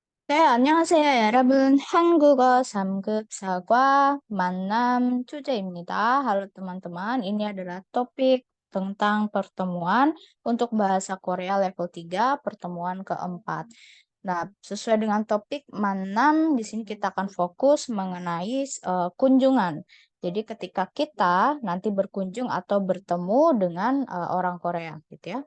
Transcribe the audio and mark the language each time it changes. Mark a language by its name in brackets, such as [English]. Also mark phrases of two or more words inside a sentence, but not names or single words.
[Korean] 네, 안녕하세요, 여러분. 한국어 3급 사과 만남 주제입니다. [Indonesian] Halo teman-teman, ini adalah topik tentang pertemuan untuk bahasa Korea level 3, pertemuan keempat. Nah, sesuai dengan topik manam, di sini kita akan fokus mengenai kunjungan. Jadi ketika kita nanti berkunjung atau bertemu dengan orang Korea, gitu ya.